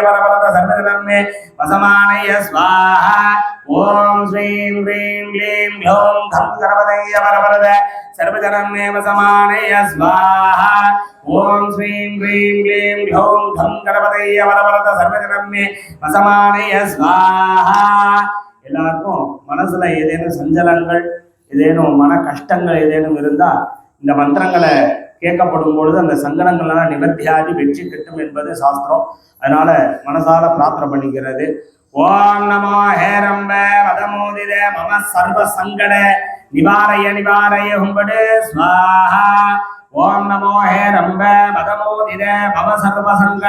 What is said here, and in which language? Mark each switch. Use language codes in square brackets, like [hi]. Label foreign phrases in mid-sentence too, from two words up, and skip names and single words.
[sa] वरवरद सर्वजनमे वसमानय स्वाहा ओम श्रीं क्रीं क्लीं ग्लौं गं गणपतये वरवरद सर्वजनमे वसमानय स्वाहा ओम श्रीं क्रीं क्लीं ग्लौं गं गणपतये वरवरद सर्वजनमे वसमानय स्वाहा [ta] எல்லாருக்கும் மனசுல ஏதேனும் சஞ்சலங்கள் ஏதேனும் மன கஷ்டங்கள் ஏதேனும் இருந்தா இந்த மந்திரங்களை கேட்கப்படும் பொழுது அந்த சங்கடங்கள்லாம் நிவர்த்தியாகி வெற்றி கிட்டும் என்பது சாஸ்திரம். அதனால மனசால பிரார்த்தனை பண்ணிக்கிறது. [sa] ओम् नमो हेरम्ब मदमोहित मम सर्व सङ्कट निवारय निवारय हुम्फट् स्वाहा ओम् नमो हेरम्ब मदमोहित मम सर्व सङ्कट